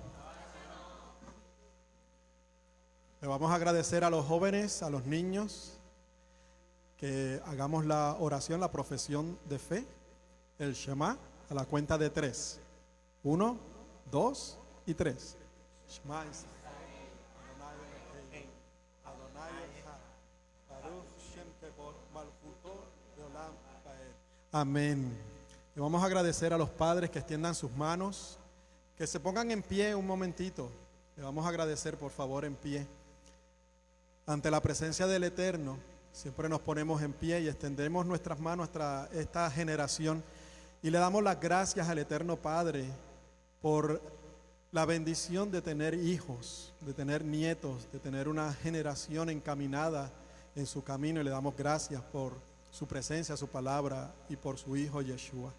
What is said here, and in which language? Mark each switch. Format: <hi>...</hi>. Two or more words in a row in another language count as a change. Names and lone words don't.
<es>Le vamos a agradecer a los jóvenes, a los niños, que hagamos la oración, la profesión de fe, el Shema, a la cuenta de 3. 1, 2 y 3.</es> <he>שמע ישראל, אדוני אלוהינו, אדוני אחד, ברוך שם כבוד מלכותו לעולם ועד.</he> <es>Amén. Y vamos a agradecer a los padres que extiendan sus manos, que se pongan en pie un momentito. Le vamos a agradecer, por favor, en pie. Ante la presencia del Eterno, siempre nos ponemos en pie y extendemos nuestras manos a esta generación y le damos las gracias al Eterno Padre por la bendición de tener hijos, de tener nietos, de tener una generación encaminada en su camino, y le damos gracias por su presencia, su palabra y por su Hijo Yeshua.</es>